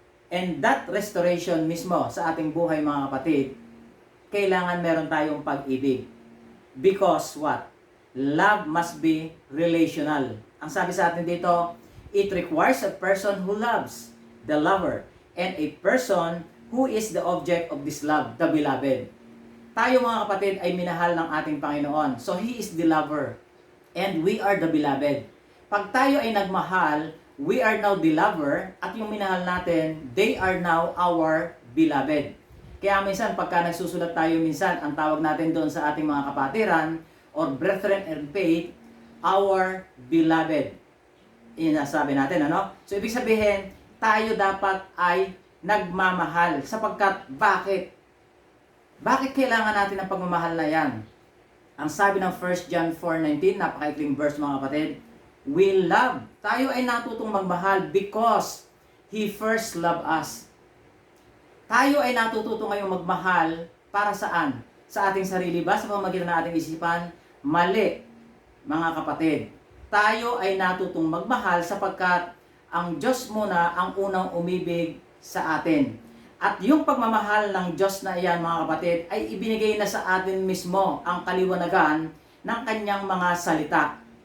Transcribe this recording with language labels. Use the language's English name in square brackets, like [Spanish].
[English] And that restoration [Filipino] mismo sa ating buhay mga kapatid, kailangan meron tayong pag-ibig. [English] Because what? Love must be relational. [Filipino] Ang sabi sa atin dito, [English] it requires a person who loves, the lover, and a person who is the object of this love, the beloved. [Filipino] Tayo mga kapatid ay minahal ng ating Panginoon. [English] So He is the lover, and we are the beloved. [Filipino] Pag tayo ay nagmahal, [English] we are now the lover, [Filipino] at yung minahal natin, [English] they are now our beloved. [Filipino] Kaya minsan, pagka nagsusulat tayo minsan, ang tawag natin doon sa ating mga kapatiran, [English] or brethren in faith, our beloved. [Filipino] Yun ang sabi natin, So, ibig sabihin, tayo dapat ay nagmamahal. Sapagkat bakit? Bakit kailangan natin ng pagmamahal na yan? Ang sabi ng 1 John 4:19, napakaikling verse mga kapatid, [English] we love. [Filipino] Tayo ay natutong magmahal [English] because He first loved us. [Filipino] Tayo ay natututo ngayong magmahal para saan? Sa ating sarili ba? Sa pamamagitan ng ating isipan? Mali, mga kapatid. Tayo ay natutong magmahal sapagkat ang Diyos muna ang unang umibig sa atin. At yung pagmamahal ng Diyos na iyan, mga kapatid, ay ibinigay na sa atin mismo ang kaliwanagan ng kanyang mga salita.